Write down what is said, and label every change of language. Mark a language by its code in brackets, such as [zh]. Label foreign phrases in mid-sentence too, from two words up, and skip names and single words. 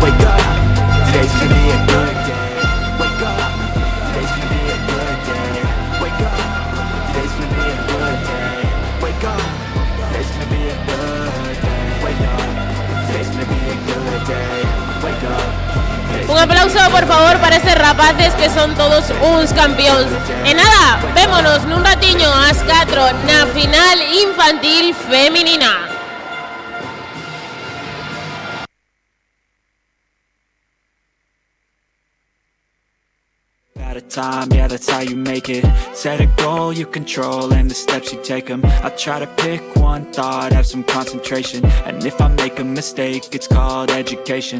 [en] Wake up, today's gonna be a good day. Wake up, today's gonna be a good day. Wake up, today's gonna be a good day. Wake up, today's gonna be a good day. Wake up, today's gonna be a good day. Wake up. [gl] Un aplauso, por favor, para estos rapaces que son todos uns campeóns. E nada, vémonos nun ratiño ás 4 na final infantil feminina. [en] At a time, yeah, that's how you make it. Set a goal you control and the steps you take them. I try to pick one thought, have some concentration. And if I make a mistake, it's called education.